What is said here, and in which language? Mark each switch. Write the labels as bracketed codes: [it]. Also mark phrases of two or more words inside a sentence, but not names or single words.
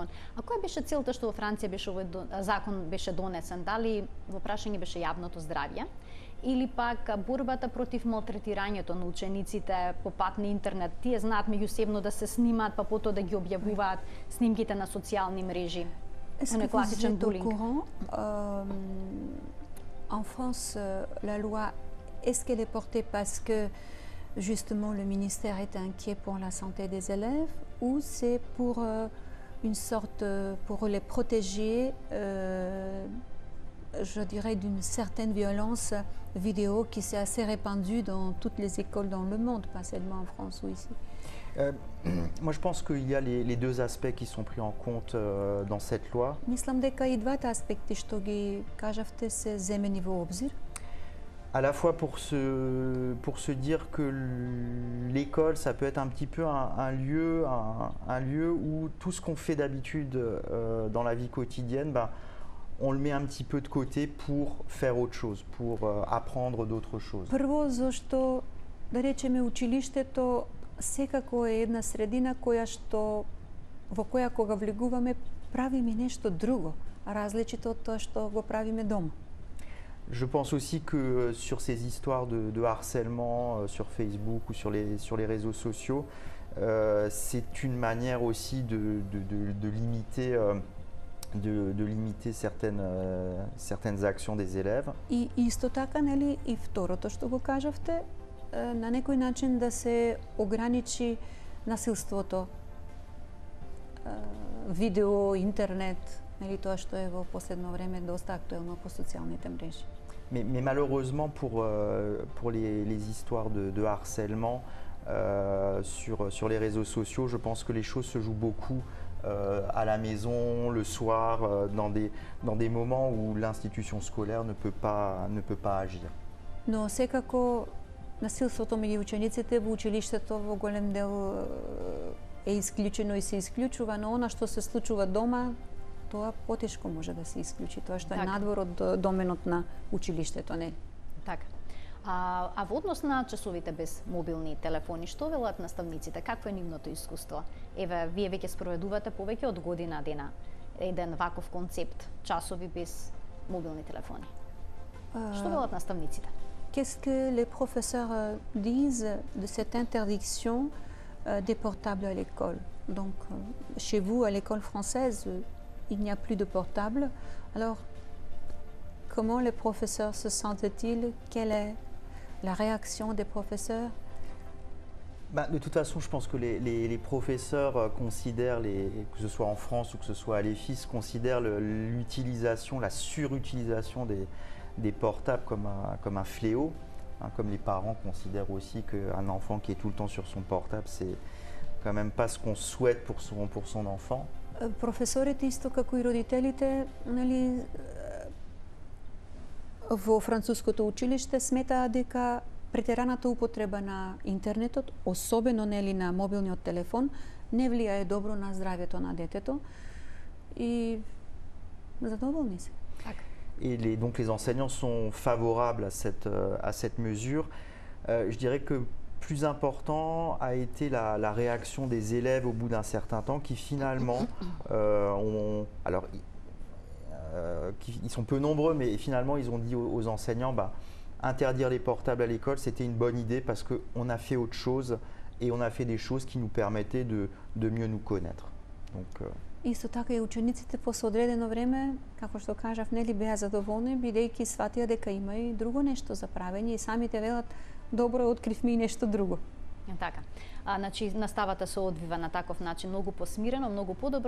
[mk] А која беше целта што во Франција беше овој закон беше донесен? Дали во прашање беше јавното здравје или пак борбата против малтретирањето на учениците по пат на интернет? Тие знаат меѓусебно да се снимаат, па потоа да ги објавуваат снимките на социјални мрежи. [fr] Est-ce que vous êtes au courant, en France, la loi, est-ce qu'elle est portée parce que justement le ministère est inquiet pour la santé des élèves ou c'est pour une sorte, pour les protéger, je dirais, d'une certaine violence vidéo qui s'est assez répandue dans toutes les écoles dans le monde, pas seulement en France ou ici? Moi, je pense qu'il y a les deux aspects qui sont pris en compte dans cette loi. [mk] Мислам дека и двата аспекти што ги кажавте се земени во обзир. [fr] À la fois pour se dire que l'école, ça peut être un petit peu un lieu où tout ce qu'on fait d'habitude dans la vie quotidienne, ben, on le met un petit peu de côté pour faire autre chose, pour apprendre d'autres choses. [mk] Прво, зашто, да речеме, училиштето секако е една средина во која кога влегуваме правиме нешто друго, различито од тоа што го правиме дома. [fr] Je pense aussi que sur ces histoires de harcèlement sur Facebook ou sur les réseaux sociaux, c'est une manière aussi de limiter certaines actions des élèves. [mk] И исто така, нели, и второто што го кажавте, на некој начин да се ограничи насилството, видео, интернет, нели, тоа што е во последно време доста актуелно по социјалните мрежи. [fr] Mais malheureusement pour les histoires de harcèlement sur les réseaux sociaux, je pense que les choses se jouent beaucoup à la maison, le soir, dans des moments où l'institution scolaire ne peut pas agir. [mk] Но секако насилството меѓу учениците во училиштето во голем дел е исклучено и се исклучува, но она што се случува дома, тоа потешко може да се исклучи, тоа што е надвор од доменот на училиштето, не? Така. А во однос на часовите без мобилни телефони, што велат наставниците? Какво е нивното искуство? Еве, вие веќе спроведувате повеќе од година дена еден ваков концепт, часови без мобилни телефони. Што велат наставниците? [fr] Qu'est-ce que les professeurs disent de cette interdiction des portables à l'école? Donc, chez vous, à l'école française, il n'y a plus de portables. Alors, comment les professeurs se sentent-ils? Quelle est la réaction des professeurs? De toute façon, je pense que les professeurs considèrent, que ce soit en France ou que ce soit à l'EFIS, considèrent l'utilisation, la surutilisation des portables comme un fléau, hein, comme les parents considèrent aussi qu'un enfant qui est tout le temps sur son portable, c'est quand même pas ce qu'on souhaite pour son enfant. [mk] Професорите исто како и родителите, нели, во француското училиште сметаат дека претераната употреба на интернетот, особено, нели, на мобилниот телефон, не влијае добро на здравјето на детето и задоволни се. [fr] Et donc les enseignants sont favorables à cette mesure. Je dirais que plus important a été la réaction des élèves au bout d'un certain temps qui finalement ils sont peu nombreux, mais finalement ils ont dit aux enseignants interdire les portables à l'école, c'était une bonne idée parce qu'on a fait autre chose et on a fait des choses qui nous permettaient de mieux nous connaître. Donc, [mk] Исто така и учениците после одредено време, како што кажав, нели, беа задоволни, бидејќи сватија дека има и друго нешто за правење и самите велат, добро, откривме и нешто друго. Така. Значи, наставата се одвива на таков начин многу посмирено, многу подобро.